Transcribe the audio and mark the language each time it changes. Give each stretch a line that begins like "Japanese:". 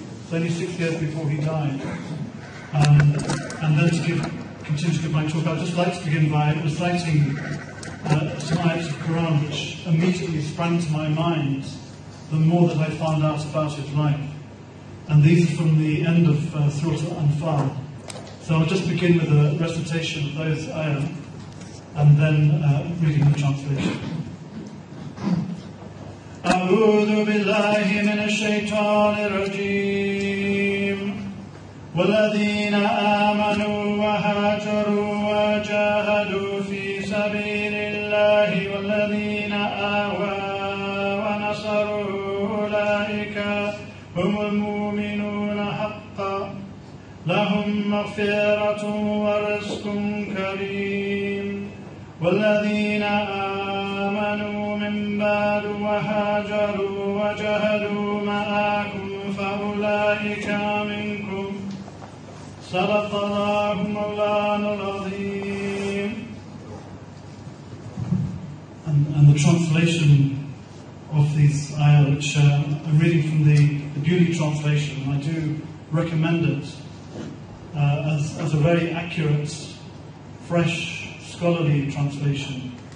English: It's only 6 years before he died. And then to continue to give my talk, I'd just like to begin by reciting some ayats of Quran which immediately sprang to my mind the more that I found out about his life. And these are from the end of Surah Al-Anfal. So I'll just begin with a recitation of those ayat and then reading the translation.
Arabic: أعوذ بالله من الشيطان الرجيم والذين آمنوا وهاجروا وجاهدوا في سبيل الله والذين آووا ونصروا أولئك هم المؤمنون حقا لهم مغفرة ورزق كريم والذين آمنوا من بعد وهاجروا وجاهدوا معكم فأولئك منكم صدق الله مولانا العظيم.
English: And the translation of these ayah, which I'm reading from the Bewley translation, and I do recommend it as a very accurate, fresh, scholarly translation,